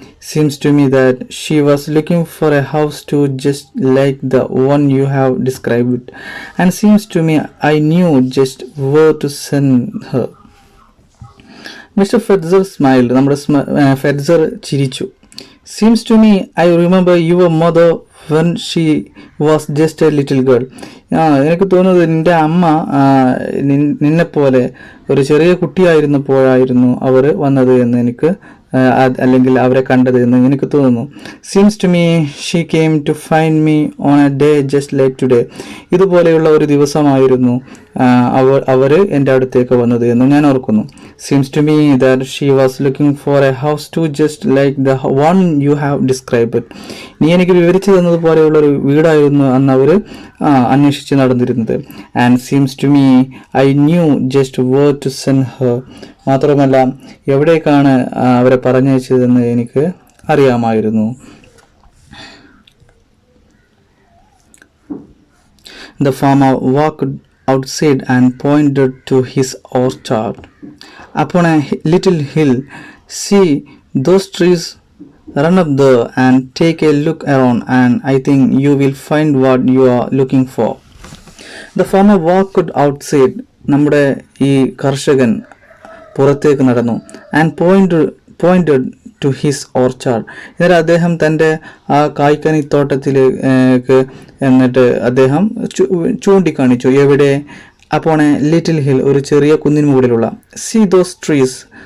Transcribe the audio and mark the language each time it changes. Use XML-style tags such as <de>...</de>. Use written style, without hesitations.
<en>Seems to me that she was looking for a house too, just like the one you have described. And seems to me I knew just where to send her. Mr. Fetzer smiled.</en> <ml>നമ്മുടെ ഫെഡ്സർ ചിരിച്ചു.</ml> <en>Seems to me I remember your mother when she was just a little girl.</en> <ml>എനിക്ക് തോന്നുന്നത് നിന്റെ അമ്മ നിന്നെപ്പോലെ ഒരു ചെറിയ കുട്ടിയായിരുന്നപ്പോഴായിരുന്നു അവർ വന്നത് എന്ന് എനിക്ക് അല്ലെങ്കിൽ അവരെ കണ്ടത് എന്ന് എനിക്ക് തോന്നുന്നു.</ml> <en>Seems to me she came to find me on a day just like today.</en> <ml>ഇതുപോലെയുള്ള ഒരു ദിവസമായിരുന്നു അവർ എൻ്റെ അടുത്തേക്ക് വന്നത് എന്ന് ഞാൻ ഓർക്കുന്നു.</ml> <en>Seems to me that she was looking for a house to just like the one you have described.</en> <ml>നീ എനിക്ക് വിവരിച്ചു തന്നതുപോലെയുള്ള ഒരു വീടായിരുന്നു അന്ന് അവർ അന്വേഷിച്ച് നടന്നിരുന്നത്.</ml> <en>And seems to me I knew just where to send her.</en> <ml>മാത്രമല്ല എവിടേക്കാണ് അവരെ പറഞ്ഞയച്ചതെന്ന് എനിക്ക് അറിയാമായിരുന്നു.</ml> <en>The farmer walked outside and pointed to his orchard. Upon a little hill, see those trees? Run up there and take a look around, and I think you will find what you are looking for. The farmer walked outside.</en> <ml>നമ്മുടെ ഈ കർഷകൻ പുറത്തേക്ക് നടന്നു.</ml> <en>And pointed to his orchard.</en> <ml>എന്നിട്ട് അദ്ദേഹം തൻ്റെ ആ കായ്ക്കനിത്തോട്ടത്തിലേക്ക് എന്നിട്ട് അദ്ദേഹം ചൂണ്ടിക്കാണിച്ചു. എവിടെ? അപ്പോൾ</ml> <en>little hill,</en> <ml>ഒരു ചെറിയ കുന്നിന് മുകളിലുള്ള.</ml> <en>See those trees.</en>